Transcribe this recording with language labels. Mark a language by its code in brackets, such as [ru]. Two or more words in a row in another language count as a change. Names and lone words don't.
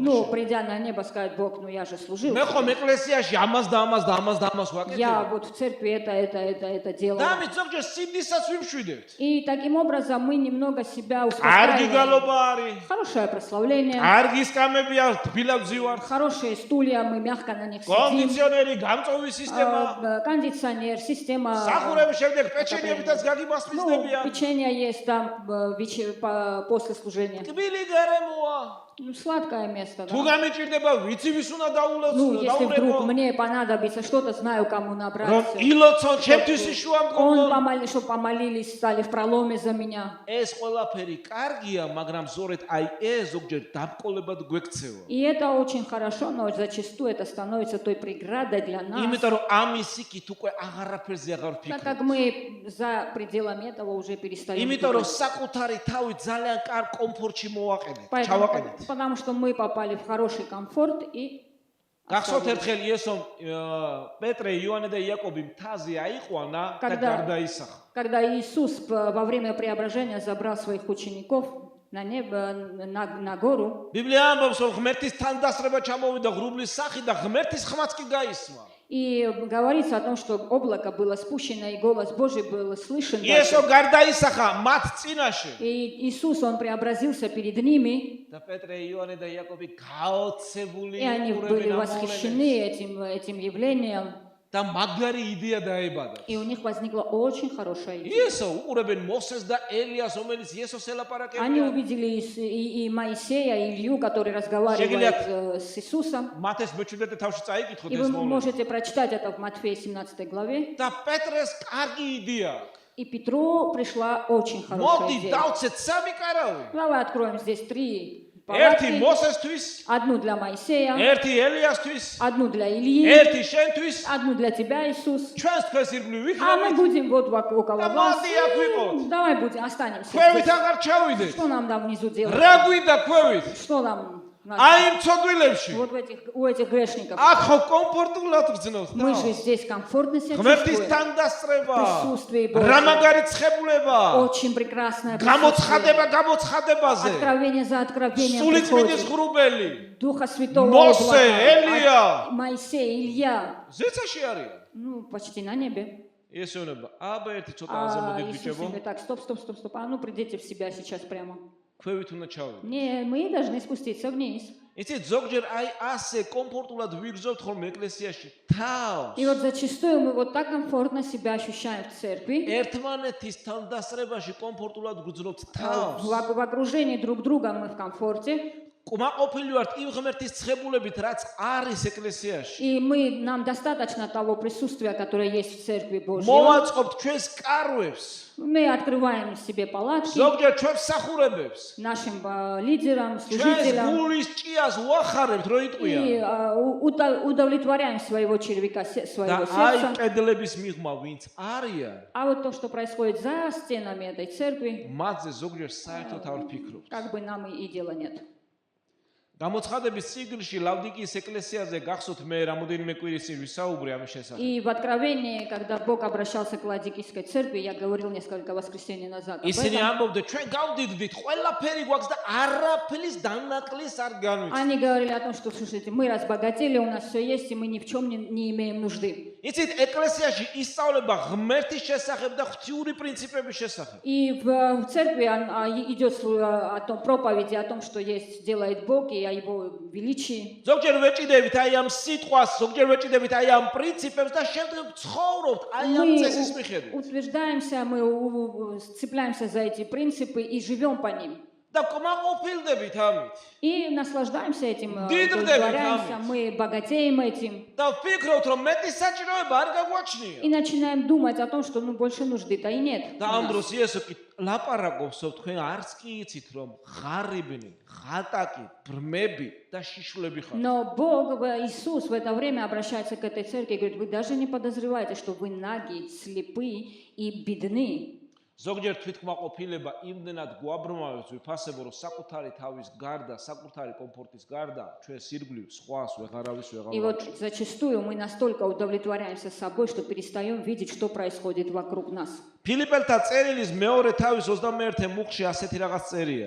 [ru] Ну, придя на небо, сказать: Бог, ну я же служил. [ka] მე ხომ ეკლესიაში ამას და ამას და ამას და ამას [ru] Я [ka] ვაკეთებ. [ru] вот в церкви это делал. [ka] და ამით ზოგჯერ სიძისაც ვიმშვიდებთ. [ru] И таким образом мы немного себя [ka] კარგი [ru] успокаиваем. [ka] გალობა არის. [ru] Хорошее прославление, [ka] კარგი სკამები აქვს, თბილად ვზივართ. [ru] хорошие стулья, мы мягко на них сидим. [ka] კონდიციონერი, გამწვევის სისტემა. [ru] Кондиционер, система. [ka] სახურების შემდეგ პეჩენიებითაც [ru] Ну, [ka] გაგიმასპისდებიან. [ru] печенье есть там после служения. [ka] ტბილი გარემოა. [ru] Ну, сладкое место, [ka] თუ [ru] да? [ka] გამიჭირდება, ვიცი ვის უნდა [ru] Ну, если вдруг [ka] დაურეკო. [ru] мне понадобится что-то, знаю, кому [ka] რომ [ru] набраться. [ka] ილოცონ ჩემთვის იშუა მდგომო. [ru] Чтобы помолились, стали в проломе за меня. [ka] ეს ყველაფერი კარგია, მაგრამ ზორეთ აი ეს ზოგჯერ დაბკოლებად გვექცევა. [ru] И это очень хорошо, но зачастую это становится той преградой для нас, [ka] იმიტომ რომ ამის იქით უკვე აღარაფერზე აღარ [ru] так [ka] ვფიქრობ. [ru] как мы за пределами этого уже перестаем [ka] იმიტომ რომ [ru] думать. [ka] საკუთარი თავი ძალიან კარგ კომფორტში მოვაყენეთ, ჩავაყენეთ. [ru] Потому что мы попали в хороший комфорт и [ka] გახსოვთ ერთხელ იესომ პეტრე, იოანე და იაკობი მთაზე აიყვანა და გარდაისახა. [ru] когда Иисус во время преображения забрал своих учеников на небо, на гору, [ka] ბიბლია ამბობს, რომ ღმერთის თანდასწრება ჩამოვიდა ღრუბლის სახით და ღმერთის ხმაც კი გაისმა. [ru] и говорится о том, что облако было спущено, и голос Божий был слышен. [ka] იესო გარდაისახა მათ წინაშე. [ru] И Иисус, Он преобразился перед ними, [ka] და პეტრე, იოანე და იაკობი გაოცებული [ru] и они были восхищены этим явлением, [ka] და მაგარი იდეა დაებადათ. [ru] и у них возникла очень хорошая идея. [ka] იესო უყურებენ მოსეს და ელიას, რომელიც იესოს [ru] Они [ka] ელაპარაკებიან. [ru] увидели и Моисея, и Илью, который разговаривает с Иисусом. [ka] მათეს მეჩვიდეთ და თავში წაიკითხოთ [ru] И [ka] ეს [ru] вы [ka] მომენტი. [ru] можете прочитать это в Матфея 17 главе. [ka] და პეტრეს კარგი იდეა. [ru] И Петру пришла очень хорошая [ka] მოდი [ru] идея. [ka] დავცეთ სამი კარავი. [ru] Давай откроем здесь 3 [ka] ერთი [ru] палатки. [ka] მოსესთვის, [ru] Одну для Моисея, [ka] ერთი ელიასთვის, [ru] одну для Ильи, [ka] ერთი შენთვის, [ru] одну для тебя, Иисус. [ka] ჩვენს თქვენს ირგვლივ [ru] А мы [ka] ვიქნებით. [ru] будем вот около Да вас. молодцы, я выкот. Давай будем, останемся [ka] ქვევით [ru] здесь. [ka] აღარ ჩავიდეთ. [ru] Что нам там внизу делать? [ka] რა გვინდა ქვევით? [ru] Что нам? [ka] აი იმ ცოდვილებში. [ru] Вот у этих грешников. [ka] აქ ხო კომფორტულად გრძნობს. [ru] Мы же здесь комфортно себя [ka] ღმერთის [ru] чувствуем. [ka] თანდასწრება. [ru] Присутствие Божье. [ka] რა მაგარი ცხებულება. [ru] Очень прекрасное [ka] გამოცხადება [ru] присутствие. [ka] გამოცხადებაზე. [ru] Откровение за откровением [ka] სული წმინდის [ru] приходит. ღრუბელი. Духа Святого Мосе, облака. Элия. Моисей, Илья. [ka] ზეცაში არიან. [ru] Ну, почти на небе. [ka] ესეუნება. აბა ერთი ცოტა აზე მოდით [ru] Иисус [ka] ბიჭებო. [ru] говорит, так, стоп. А ну, придите в себя сейчас прямо. [ka] ქვევით უნდა ჩავიდეთ. [ru] Не, мы должны спуститься вниз. [ka] იცით ზოგჯერ აი ასე კომფორტულად ვიგრძობთ ხოლმე ეკლესიაში თავს. [ru] И вот зачастую мы вот так комфортно себя ощущаем в церкви. [ka] ერთმანეთის თანდასწრებაში კომფორტულად გრძნობთ თავს. [ru] В окружении друг друга мы в комфорте. [ka] კმაყოფილი ვართ იმ ღმერთის ცხებულებით, რაც არის ეკლესიაში. [ru] И нам достаточно того присутствия, которое есть в церкви Божьей. [ka] მოვაწყობთ ჩვენს კარვებს, [ru] Мы открываем себе палатки [ka] ზოგჯერ ჩვენს სახურებებს, [ru] нашим лидерам, [ka] ჩვენს [ru] служителям [ka] გულის ჭიას ვახარებთ, რო [ru] и [ka] იტყვიან. [ru] удовлетворяем своего червяка, [ka] და [ru] своего [ka] აი [ru] сердца. [ka] კედლების მიღმა ვინც არიან, [ru] А вот то, что происходит за стенами этой церкви, [ka] მათზე ზოგჯერ საერთოდ არ ვფიქრობთ. [ru] как бы нам и дела нет. [ka] გამოცხადების ციკლში ლავდიკიის ეკლესიაზე გახსოვთ მე რამოდენიმე კვირის წინ ვისაუბრე ამის შესახებ. [ru] И в Откровении, когда Бог обращался к Ладикийской церкви, я говорил несколько воскресений назад об [ka] ისინი [ru] этом. [ka] ამბობდნენ, ჩვენ გავდიდდით, ყველაფერი გვაქვს და არაფრის დანაკლისს არ განვიცდით. [ru] Они говорили о том, что, слушайте, мы разбогатели, у нас все есть, и мы ни в чем не имеем нужды. [ka] იცით, ეკლესიაში ისწავლება ღმერთის შესახებ და ღვთიური პრინციპების შესახებ. [ru] И в церкви идет проповеди о том, что есть, делает Бог, и о Его величии. [ka] ზოგჯერ ვეჭიდებით აი ამ სიტყვას, ზოგჯერ ვეჭიდებით აი ამ პრინციპებს და შემდეგ ცხოვრობთ აი ამ წესის [ru] Мы [ka] მიხედვით. [ru] утверждаемся, мы цепляемся за эти принципы и живем по ним. [ka] და კმაყოფილდებით ამით. [ru] И наслаждаемся этим, [ka] Დიდრდებით [ru] удовлетворяемся, [ka] ამით. [ru] мы богатеем этим. [ka] და ვფიქრობთ, რომ მეტი საჭიროება არ გაგვაჩნია. [ru] И начинаем думать о том, что больше нужды-то и нет. [ka] და ამ დროს იესო კი ლაპარაკობს, რომ თქვენ არც კი იცით, რომ ღარიბნი, ღატაკი, ბრმები და შიშვლები ხართ. [ru] Но Бог, Иисус в это время обращается к этой церкви и говорит, вы даже не подозреваете, что вы наги, слепы и бедны. [ka] ზოგჯერ თვითკმაყოფილება იმდენად გვაბრმავებს, ვიფასებო, რომ საკუთარი თავის გარდა, საკუთარი კომფორტის გარდა, ჩვენ სირგვლივ სხვას ვეღარავის ვეღარ [ru] И вот зачастую мы настолько удовлетворяемся собой, что перестаем видеть, что происходит вокруг нас. [ka] ფილიპელთა წერილის მეორე თავის 21 მუხში ასეთი რაღაც წერია.